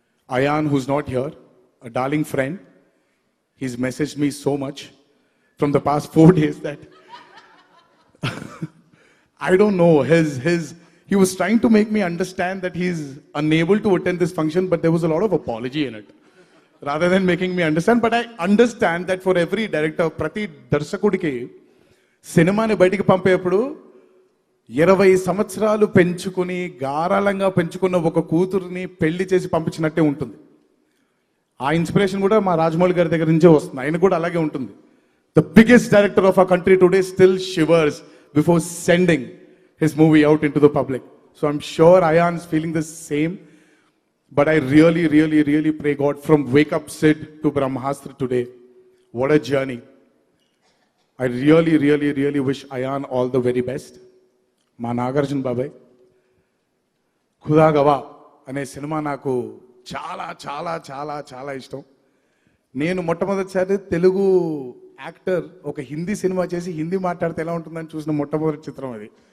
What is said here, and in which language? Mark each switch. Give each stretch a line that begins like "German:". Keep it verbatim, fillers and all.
English: Ayan, who's not here, a darling friend, he's messaged me so much from the past four days that I don't know, his, his, he was trying to make me understand that he's unable to attend this function, but there was a lot of apology in it, rather than making me understand. But I understand that for every director,
Telugu: ప్రతి దర్శకుడికి సినిమాని బయటికి పంపేప్పుడు ఇరవై సంవత్సరాలు పెంచుకుని గారాళంగా పెంచుకున్న ఒక కూతురుని పెళ్లి చేసి పంపించినట్టే ఉంటుంది. ఆ ఇన్స్పిరేషన్ కూడా మా రాజమౌళి గారి దగ్గర నుంచే వస్తుంది. ఆయన కూడా అలాగే ఉంటుంది.
English: The biggest director of a country today still shivers before sending his movie out into the public. So I'm sure Ayan's feeling the same. But I really, really, really pray God from Wake Up Sid to Brahmastra today. What a journey. I really, really, really wish Ayan all the very best.
Telugu: మా నాగార్జున బాబాయ్ ఖుదా గవా అనే cinema నాకు చాలా చాలా చాలా చాలా ఇష్టం. నేను మొట్టమొదటిసారి తెలుగు యాక్టర్ ఒక హిందీ సినిమా చేసి హిందీ మాట్లాడితే ఎలా ఉంటుందని చూసిన మొట్టమొదటి చిత్రం అది.